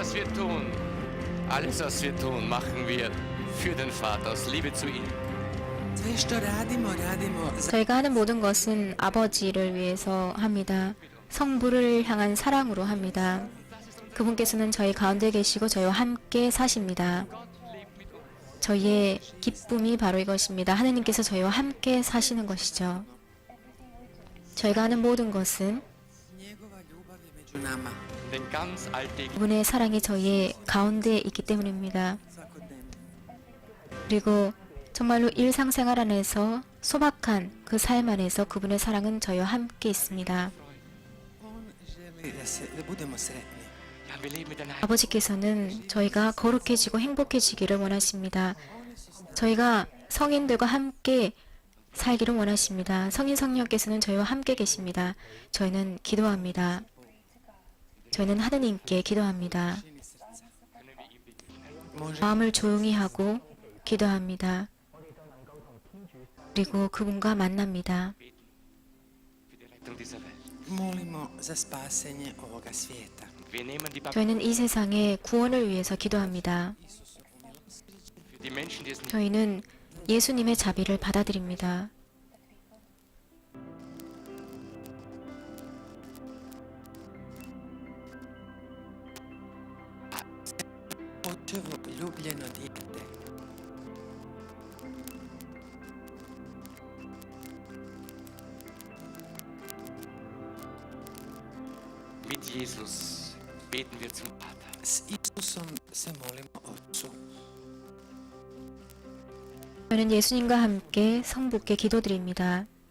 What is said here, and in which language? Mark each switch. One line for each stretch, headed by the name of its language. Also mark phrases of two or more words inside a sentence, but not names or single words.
German: Alles, was wir tun, machen wir für den Vater aus Liebe zu ihm.
Croatian: Sve što radimo, radimo za
Korean: 저희가 하는 모든 것은 아버지를 위해서 합니다. 성부를 향한 사랑으로 합니다. 그분께서는 저희 가운데 계시고 저희와 함께 사십니다. 저희의 기쁨이 바로 이것입니다. 하느님께서 저희와 함께 사시는 것이죠. 저희가 하는 모든 것은
Croatian: njegova ljubav je među nama.
German: Den ganz alltäglichen
Korean: 그분의 사랑이 저희의 가운데 있기 때문입니다.
Croatian: Svakodnevno.
Korean: 그리고 정말로 일상생활 안에서 소박한 그 삶 안에서 그분의 사랑은 저희와 함께 있습니다.
Croatian: On želi da budemo sretni.
German: Ja, wir leben mit einer
Korean: 아버지께서는 저희가 거룩해지고 행복해지기를 원하십니다. 저희가 성인들과 함께 살기를 원하십니다. 성인 성령께서는 저희와 함께 계십니다. 저희는 기도합니다. 저희는 하느님께 기도합니다.
Croatian: Može
Korean: 마음을 조용히 하고 기도합니다. 그리고 그분과 만납니다.
German: für die Rettung dieser Welt.
Croatian: molimo za spasenje ovoga svijeta.
German: Und wir nehmen die
Korean: 저희는 이 세상의 구원을 위해서 기도합니다.
German: für die Menschen, die es nicht
Korean: 저희는 예수님의 자비를 받아들입니다.
Croatian: Očevo ljubljeno dijete.
German: mit Jesus beten wir zum Vater.
Croatian: S Isusom se molimo Otcu.
Korean: 저는 예수님과 함께 성부께 기도드립니다.